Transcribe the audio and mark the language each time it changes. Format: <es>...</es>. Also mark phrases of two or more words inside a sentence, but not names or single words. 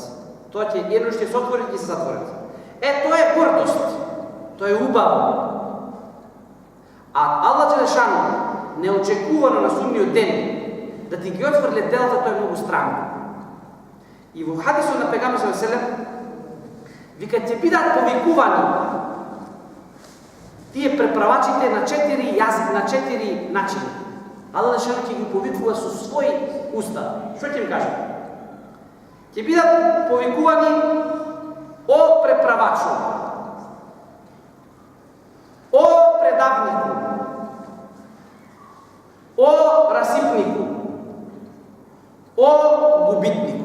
<mk>Тоа ќе едно ќе се отвори и ќе се затворат. Тоа е гордост. Тоа е убаво. А Аллах Желешану неочекувано на судниот ден да ти ги отфрле делата, тоа е многу странно. И во хадисот на Пегамбер</mk> <ar>صلى الله عليه وسلم</ar> <mk>вика ќе бидат повикувани тие преправачите на 4 јазик, на 4 начини. Аллах Желешану ќе ги повикува со своји уста. Што ќе им кажа? Ќе бидат повикувани: о преправачу, о предавнику, о расипнику, о губитнику.</mk>